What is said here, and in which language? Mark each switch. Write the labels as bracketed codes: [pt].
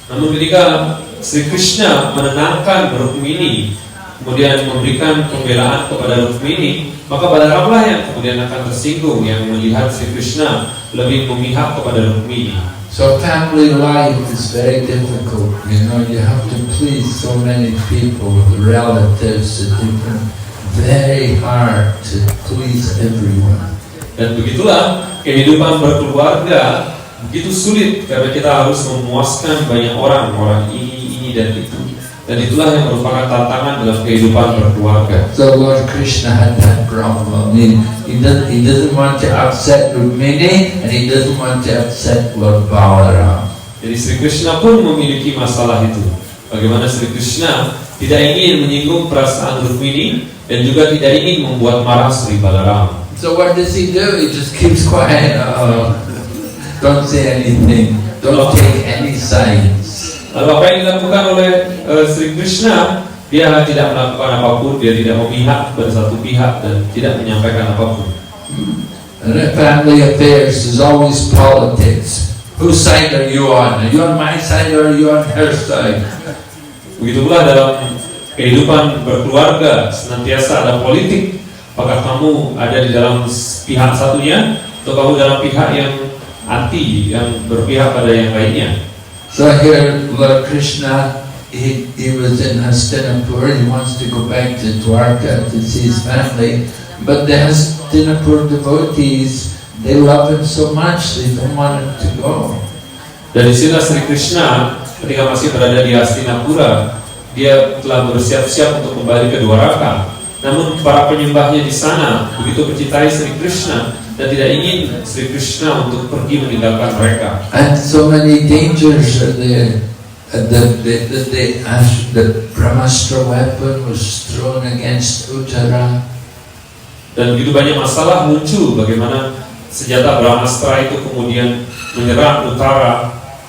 [id] Namun ketika Sri Krishna menenangkan Rukmini, kemudian memberikan pembelaan kepada Rukmini, maka Balaramlah yang kemudian akan tersinggung, yang melihat Sri Krishna lebih memihak kepada Rukmini. [en] So family life is very difficult. You know, you have to please so many people, relatives, different. Very hard to please everyone. [id] Dan begitulah kehidupan berkeluarga begitu sulit karena kita harus memuaskan banyak orang ini dan itu. Dan itulah yang merupakan tantangan dalam kehidupan berkeluarga. [en] So Lord Krishna had that problem. He doesn't want to upset Rukmini and he doesn't want to upset Lord Balaram. [id] Jadi Sri Krishna pun memiliki masalah itu. Bagaimana Sri Krishna tidak ingin menyinggung perasaan Rukmini dan juga tidak ingin membuat marah Sri Balaram. [en] So what does he do? He just keeps quiet. Don't say anything. Don't take any sides. [id] Lalu apa yang dilakukan oleh Sri Krishna? Dia tidak melakukan apapun, dia tidak memihak pada satu pihak dan tidak menyampaikan apapun. [en] And in family affairs, there's always politics. Whose side are you on? Are you on my side or are you on her side? [id] Begitu pula dalam kehidupan berkeluarga, senantiasa ada politik. Apakah kamu ada di dalam pihak satunya atau kamu dalam pihak yang anti, yang berpihak pada yang lainnya? [en] So here Lord Krishna, he was in Hastinapur. He wants to go back to Dwarka to see his family. But the Hastinapur devotees, they love him so much, they don't want him to go. [id] Dan di sini Sri Krishna ketika masih berada di Hastinapura, dia telah bersiap-siap untuk kembali ke Dwaraka. Namun para penyembahnya di sana begitu mencintai Sri Krishna dan tidak ingin Sri Krishna untuk pergi meninggalkan mereka. [en] And so many dangers are there. The Brahmastra weapon was thrown against Uttara. [id] Dan begitu banyak masalah muncul bagaimana senjata Brahmastra itu kemudian menyerang Uttara.